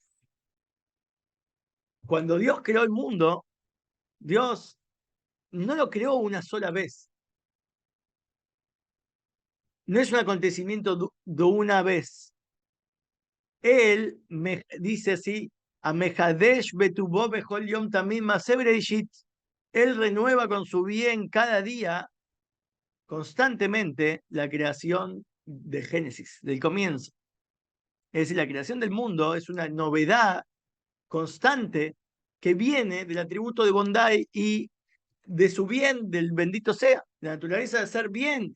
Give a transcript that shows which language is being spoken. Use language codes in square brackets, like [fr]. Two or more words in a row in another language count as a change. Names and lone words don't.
[es] Cuando Dios creó el mundo, Dios no lo creó una sola vez. No es un acontecimiento de una vez. Él me dice así, [he] המחדש בטובו בכל יום תמיד מעשה בראשית. [es] Él renueva con su bien cada día, constantemente, la creación de Génesis, del comienzo. Es decir, la creación del mundo es una novedad constante que viene del atributo de bondad y de su bien, del bendito sea, la naturaleza de hacer bien.